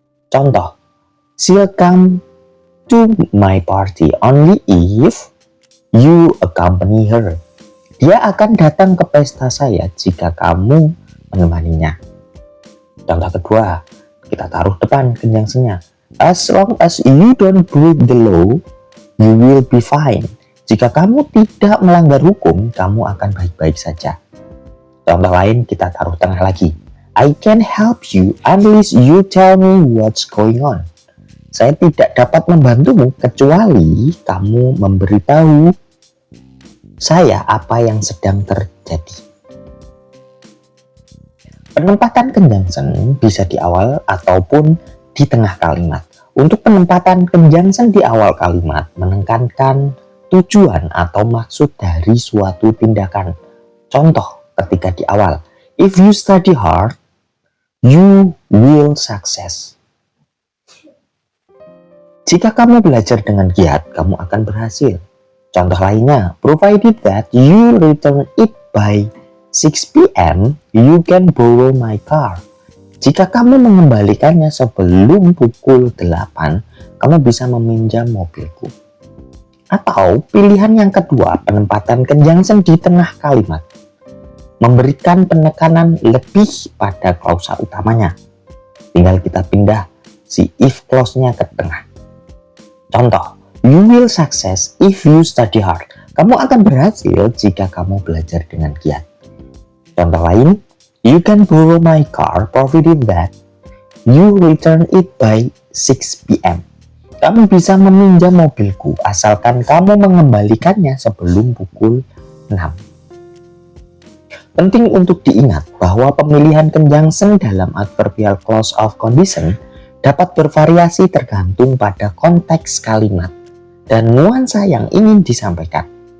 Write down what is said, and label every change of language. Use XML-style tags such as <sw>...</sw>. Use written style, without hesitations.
<id>Contoh,</id> <en>she'll come to my party only if you accompany her.</en> <id>Dia akan datang ke pesta saya jika kamu menemaninya. Contoh kedua, kita taruh depan conjunction-nya.</id> <en>As long as you don't break the law, you will be fine.</en> <id>Jika kamu tidak melanggar hukum, kamu akan baik-baik saja. Contoh lain kita taruh tengah lagi.</id> <en>I can help you unless you tell me what's going on.</en> <id>Saya tidak dapat membantumu kecuali kamu memberitahu saya apa yang sedang terjadi. Penempatan conjunction bisa di awal ataupun di tengah kalimat. Untuk penempatan conjunction di awal kalimat menekankan tujuan atau maksud dari suatu tindakan. Contoh ketika di awal,</id> <en>if you study hard, you will success.</en> <id>Jika kamu belajar dengan giat, kamu akan berhasil. Contoh lainnya,</id> <en>provided that you return it by 6 p.m., you can borrow my car.</en> <id>Jika kamu mengembalikannya sebelum pukul 8, kamu bisa meminjam mobilku. Atau pilihan yang kedua, penempatan conjunction di tengah kalimat. Memberikan penekanan lebih pada klausa utamanya. Tinggal kita pindah si if clause-nya ke tengah. Contoh,</id> <en>you will success if you study hard.</en> <id>Kamu akan berhasil jika kamu belajar dengan giat. Contoh lain,</id> <en>you can borrow my car provided that you return it by 6 p.m.</en> <id>Kamu bisa meminjam mobilku asalkan kamu mengembalikannya sebelum pukul 6. Penting untuk diingat bahwa pemilihan conjunction dalam adverbial clause of condition dapat bervariasi tergantung pada konteks kalimat dan nuansa yang ingin disampaikan.</id>